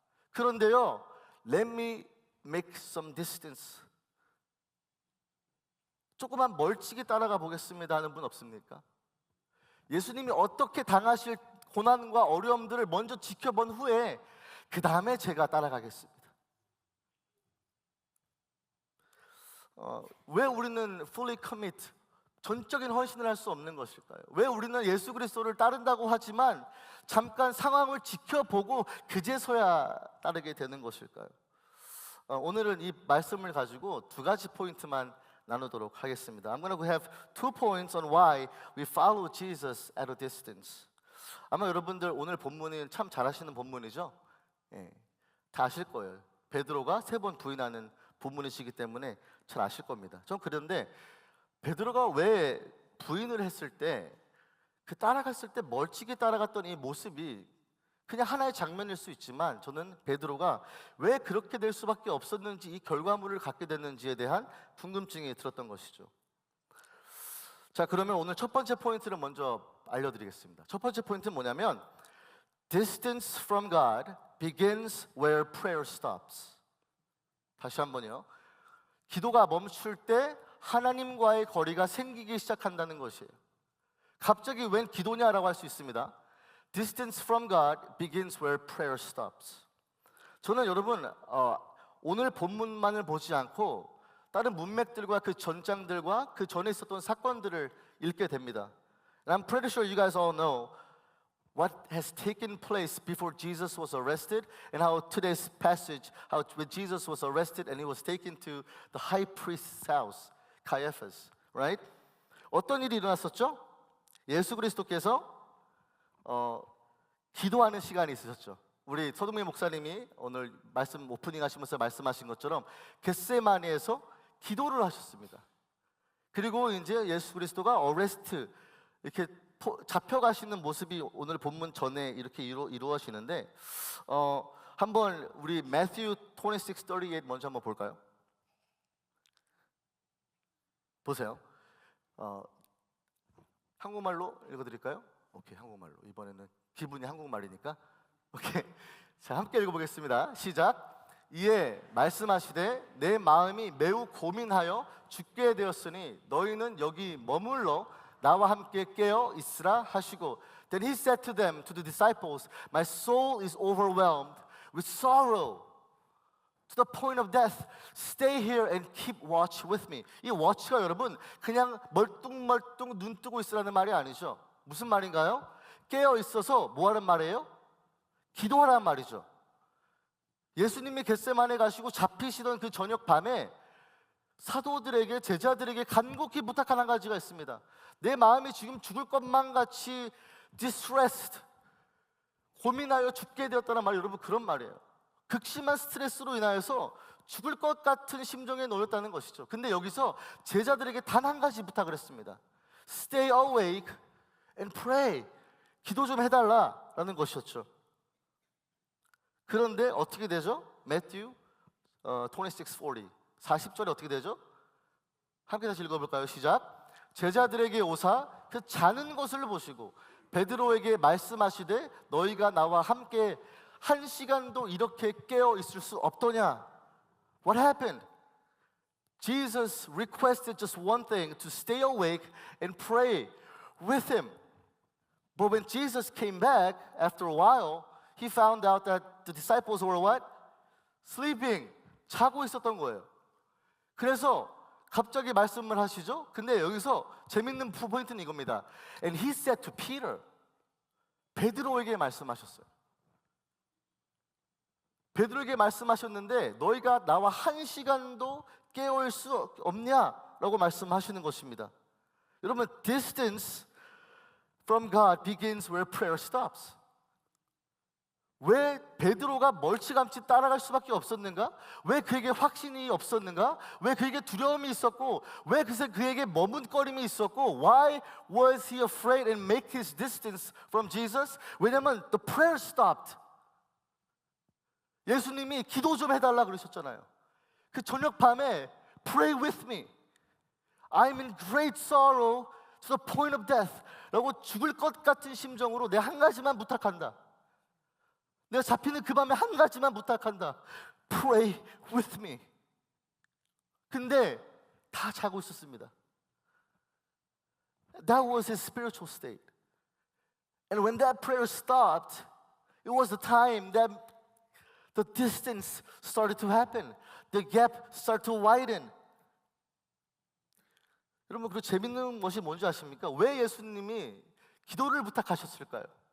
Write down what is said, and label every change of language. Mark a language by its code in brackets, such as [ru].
[ko] 그런데요, [en] let me make some distance. [ko] 조금만 멀찍이 따라가 보겠습니다 하는 분 없습니까? 예수님이 어떻게 당하실 고난과 어려움들을 먼저 지켜본 후에 그 다음에 제가 따라가겠습니다. 왜 우리는 [en] fully commit, [ko] 전적인 헌신을 할 수 없는 것일까요? 왜 우리는 예수 그리스도를 따른다고 하지만 잠깐 상황을 지켜보고 그제서야 따르게 되는 것일까요? 오늘은 이 말씀을 가지고 두 가지 포인트만 나누도록 하겠습니다. [en] I'm going to have 2 points on why we follow Jesus at a distance. [ko] 아마 여러분들 오늘 본문이 참 잘하시는 본문이죠? 예, 다 아실 거예요. 베드로가 3번 부인하는 본문이시기 때문에 잘 아실 겁니다. 전 그런데 베드로가 왜 부인을 했을 때 그 따라갔을 때 멀찍이 따라갔던 이 모습이 그냥 하나의 장면일 수 있지만 저는 베드로가 왜 그렇게 될 수밖에 없었는지 이 결과물을 갖게 됐는지에 대한 궁금증이 들었던 것이죠. 자, 그러면 오늘 첫 번째 포인트를 먼저 알려드리겠습니다. 첫 번째 포인트는 뭐냐면 [en] Distance from God begins where prayer stops. [ko] 다시 한번요. 기도가 멈출 때 하나님과의 거리가 생기기 시작한다는 것이에요. 갑자기 웬 기도냐라고 할 수 있습니다. [en] Distance from God begins where prayer stops. [ko] 저는 여러분 오늘 본문만을 보지 않고 다른 문맥들과 그 전장들과 그 전에 있었던 사건들을 읽게 됩니다. [en] And I'm pretty sure you guys all know what has taken place before Jesus was arrested, and how today's passage, how when Jesus was arrested and he was taken to the high priest's house, Caiaphas, right? [ko] 어떤 일이 일어났었죠? 예수 그리스도께서 기도하는 시간이 있으셨죠. 우리 서동민 목사님이 오늘 말씀 오프닝 하시면서 말씀하신 것처럼 겟세마네에서 기도를 하셨습니다. 그리고 이제 예수 그리스도가 어레스트 이렇게 잡혀가시는 모습이 오늘 본문 전에 이렇게 이루어지는데 한번 우리 Matthew 26:38 먼저 한번 볼까요? 보세요. 한국말로 읽어드릴까요? 오케이, 한국말로. 이번에는 기분이 한국말이니까. 오케이, 자 함께 읽어보겠습니다. 시작. 이에 말씀하시되 내 마음이 매우 고민하여 죽게 되었으니 너희는 여기 머물러 나와 함께 깨어 있으라 하시고, [en] Then he said to them, to the disciples, My soul is overwhelmed with sorrow to the point of death. Stay here and keep watch with me. [ko] 이 watch가 여러분 그냥 멀뚱멀뚱 눈 뜨고 있으라는 말이 아니죠. 무슨 말인가요? 깨어 있어서 뭐 하는 말이에요? 기도하라는 말이죠. 예수님이 겟세마네 가시고 잡히시던 그 저녁 밤에 사도들에게, 제자들에게 간곡히 부탁한 한 가지가 있습니다. 내 마음이 지금 죽을 것만 같이 distressed, 고민하여 죽게 되었다는 말이 여러분 그런 말이에요. 극심한 스트레스로 인하여서 죽을 것 같은 심정에 놓였다는 것이죠. 근데 여기서 제자들에게 단 한 가지 부탁을 했습니다. [en] Stay awake and pray. [ko] 기도 좀 해달라라는 것이었죠. 그런데 어떻게 되죠? Matthew 26:40 40절에 어떻게 되죠? 함께 다시 읽어볼까요? 시작. 제자들에게 오사 그 자는 것을 보시고 베드로에게 말씀하시되 너희가 나와 함께 한 시간도 이렇게 깨어 있을 수 없더냐? [en] What happened? Jesus requested just one thing, to stay awake and pray with him. But when Jesus came back after a while, he found out that the disciples were what? [ko] Sleeping. 자고 있었던 거예요. 그래서 갑자기 말씀을 하시죠. 근데 여기서 재밌는 포인트는 이겁니다. [en] And he said to Peter, [ko] 베드로에게 말씀하셨어요. 베드로에게 말씀하셨는데 너희가 나와 한 시간도 깨어있을 수 없냐라고 말씀하시는 것입니다. [en] 여러분, distance from God begins where prayer stops. [ko] 왜 베드로가 멀찌감치 따라갈 수밖에 없었는가? 왜 그에게 확신이 없었는가? 왜 그에게 두려움이 있었고, 왜 그에게 머뭇거림이 있었고, [en] Why was he afraid and make his distance from Jesus? [ko] 왜냐면 [en] the prayer stopped. [ko] 예수님이 기도 좀 해달라 그러셨잖아요. 그 저녁 밤에 [en] Pray with me. I'm in great sorrow to the point of death. [ko] 라고 죽을 것 같은 심정으로 내 한 가지만 부탁한다. 내가 잡히는 그 밤에 한 가지만 부탁한다. [en] Pray with me. [ko] 근데 다 자고 있었습니다. [en] That was his spiritual state. And when that prayer stopped, it was the time that the distance started to happen. The gap started to widen. [ko] 여러분, 그 재밌는 것이 뭔지 아십니까? 왜 예수님이 기도를 부탁하셨을까요?